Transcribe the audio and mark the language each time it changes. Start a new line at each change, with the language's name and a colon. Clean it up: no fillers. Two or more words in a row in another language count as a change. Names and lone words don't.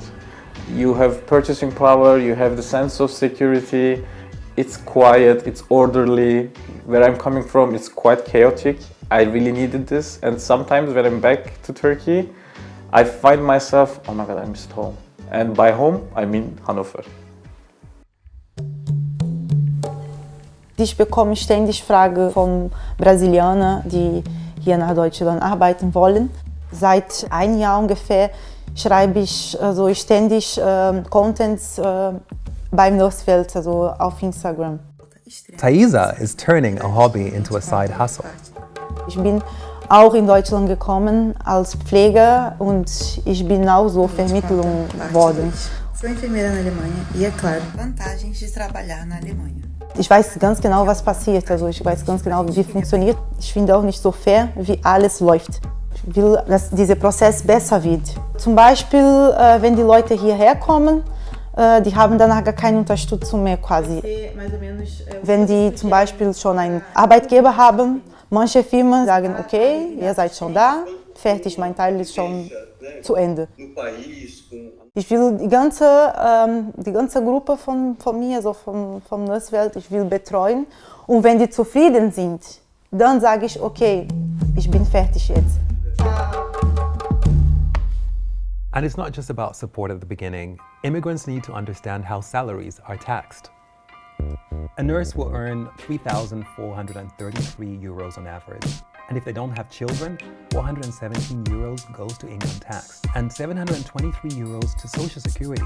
English: You have purchasing power, you have the sense of security. It's quiet, it's orderly. Where I'm coming from, it's quite chaotic. I really needed this, and sometimes when I'm back to Turkey, I find myself, oh my God, I missed home. And by home, I mean Hannover.
German: Ich bekomme ständig Fragen von Brasilianern, die hier nach Deutschland arbeiten wollen. Seit einem Jahr ungefähr schreibe ich ständig Contents beim Nussfeld, also auf Instagram.
English: Thaisa is turning a hobby into a side hustle.
German: Ich bin auch in Deutschland gekommen als Pfleger und ich bin auch so vermittelt worden.
Portuguese: Sou enfermeira na Alemanha e, é claro, vantagens de trabalhar na Alemanha.
German: Ich weiß ganz genau, was passiert, also ich weiß ganz genau, wie funktioniert. Ich finde auch nicht so fair, wie alles läuft. Ich will, dass dieser Prozess besser wird. Zum Beispiel, wenn die Leute hierher kommen, die haben danach gar keine Unterstützung mehr quasi. Wenn die zum Beispiel schon einen Arbeitgeber haben, manche Firmen sagen, okay, ihr seid schon da, fertig, mein Teil ist schon zu Ende. Ich will die ganze Gruppe von mir, also vom Nussfeld, ich will betreuen. Und wenn die zufrieden sind, dann sage ich, okay, ich bin fertig jetzt.
English: And it's not just about support at the beginning. Immigrants need to understand how salaries are taxed. A nurse will earn 3,433 euros on average. And if they don't have children, 417 euros goes to income tax and 723 euros to Social Security.